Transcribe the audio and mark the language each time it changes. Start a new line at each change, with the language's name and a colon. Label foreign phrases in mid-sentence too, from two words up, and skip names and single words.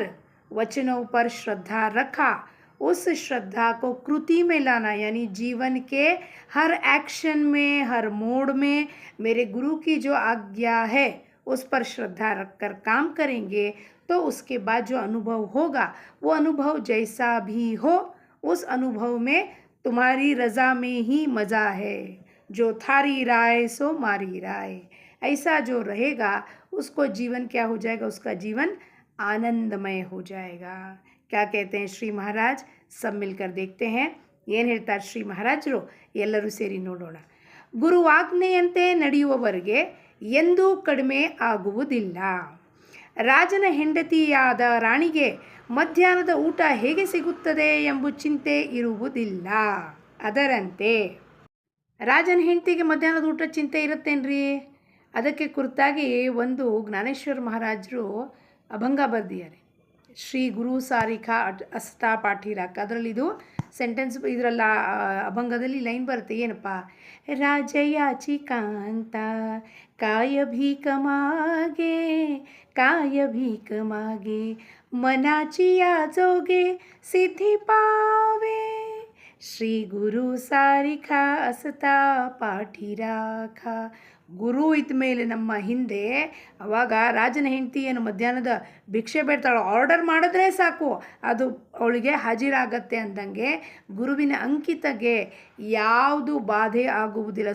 Hindi: वचनों पर श्रद्धा रखा, उस श्रद्धा को कृति में लाना, यानी जीवन के हर एक्शन में, हर मोड में मेरे गुरु की जो आज्ञा है उस पर श्रद्धा रखकर काम करेंगे, तो उसके बाद जो अनुभव होगा, वो अनुभव जैसा भी हो, उस अनुभव में तुम्हारी रज़ा में ही मज़ा है.
Marwari: जो थारी राय सो मारी राय,
Hindi: ऐसा जो रहेगा उसको जीवन क्या हो जाएगा, उसका जीवन आनंदमय हो जाएगा. क्या कहते हैं श्री महाराज, सब मिलकर देखते हैं.
Kannada: ಏನು ಹೇಳ್ತಾರೆ ಶ್ರೀ ಮಹಾರಾಜರು, ಎಲ್ಲರೂ ಸೇರಿ ನೋಡೋಣ. ಗುರುವಾಜ್ಞೆಯಂತೆ ನಡೆಯುವವರೆಗೆ ಎಂದೂ ಕಡಿಮೆ ಆಗುವುದಿಲ್ಲ. ರಾಜನ ಹೆಂಡತಿಯಾದ ರಾಣಿಗೆ ಮಧ್ಯಾಹ್ನದ ಊಟ ಹೇಗೆ ಸಿಗುತ್ತದೆ ಎಂಬ ಚಿಂತೆ ಇರುವುದಿಲ್ಲ. ಅದರಂತೆ ರಾಜನ ಹೆಂಡತಿಗೆ ಮಧ್ಯಾಹ್ನದ ಊಟ ಚಿಂತೆ ಇರುತ್ತೇನ್ರಿ? ಅದಕ್ಕೆ ಕುರಿತಾಗಿ ಒಂದು ಜ್ಞಾನೇಶ್ವರ ಮಹಾರಾಜರು ಅಭಂಗ ಬರೆದಿದ್ದಾರೆ.
Marathi: श्री गुरु सारिखा असता पाठीराखा,
Kannada: ಅದರಲ್ಲಿ ಇದು ಸೆಂಟೆನ್ಸ್, ಇದರಲ್ಲ ಅಭಂಗದಲ್ಲಿ ಲೈನ್ ಬರುತ್ತೆ.
Marathi: ಏನಪ್ಪ, राजयाची कांता काय भीक मागे, काय भीक मागे, मनाची याजोगे सिद्धी पावे, श्री गुरु सारिखा असता पाठीराखा.
Kannada: ಗುರು ಇದ್ದ ಮೇಲೆ ನಮ್ಮ ಹಿಂದೆ, ಅವಾಗ ರಾಜನ ಹೆಂಡತಿ ಏನು ಮಧ್ಯಾಹ್ನದ ಭಿಕ್ಷೆ ಬೇಡ್ತಾಳೆ, ಆರ್ಡರ್ ಮಾಡಿದ್ರೆ ಸಾಕು ಅದು ಅವಳಿಗೆ ಹಾಜಿರಾಗತ್ತೆ ಅಂದಂಗೆ, ಗುರುವಿನ ಅಂಕಿತಗೆ ಯಾವುದು ಬಾಧೆ ಆಗುವುದಿಲ್ಲ.